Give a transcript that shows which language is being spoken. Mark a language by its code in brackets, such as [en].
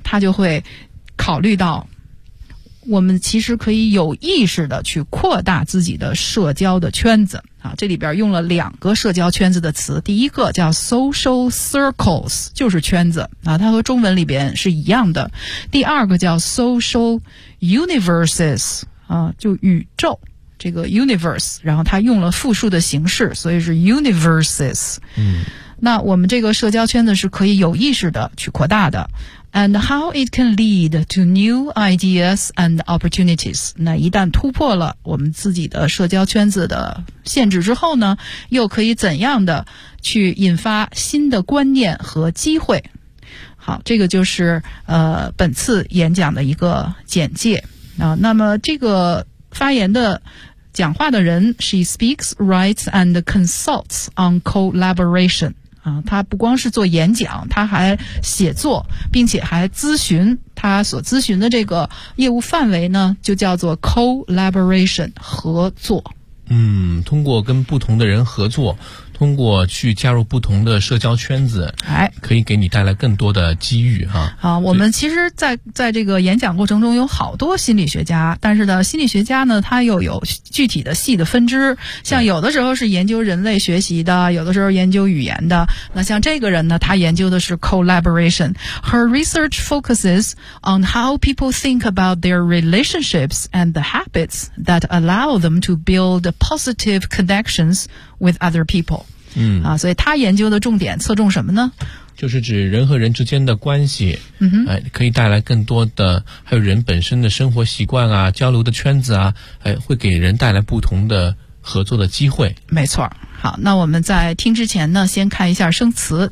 [zh] 他就会考虑到我们其实可以有意识的去扩大自己的社交的圈子啊，这里边用了两个社交圈子的词，第一个叫 social circles， 就是圈子啊，它和中文里边是一样的。第二个叫 social universes， 啊，就宇宙，这个 universe， 然后它用了复数的形式，所以是 universes。那我们这个社交圈子是可以有意识的去扩大的。 [en] And how it can lead to new ideas and opportunities. [zh] 那一旦突破了我们自己的社交圈子的限制之后呢，又可以怎样的去引发新的观念和机会。好，这个就是本次演讲的一个简介。那么这个发言的讲话的人， [en] She speaks, writes and consults on collaboration。 [zh] 他不光是做演讲，他还写作，并且还咨询。他所咨询的这个业务范围呢，就叫做 collaboration， 合作。通过跟不同的人合作，通过去加入不同的社交圈子，哎，可以给你带来更多的机遇哈。好，我们其实在这个演讲过程中有好多心理学家，但是呢，心理学家呢，他又有具体的细的分支，像有的时候是研究人类学习的，有的时候研究语言的。那像这个人呢，他研究的是 collaboration. [en] Her research focuses on how people think about their relationships and the habits that allow them to build positive connections with other people. 嗯， [zh] 啊，所以他研究的重点侧重什么呢？就是指人和人之间的关系，嗯哼，可以带来更多的，还有人本身的生活习惯啊，交流的圈子啊，会给人带来不同的合作的机会。没错。好，那我们在听之前呢，先看一下生词。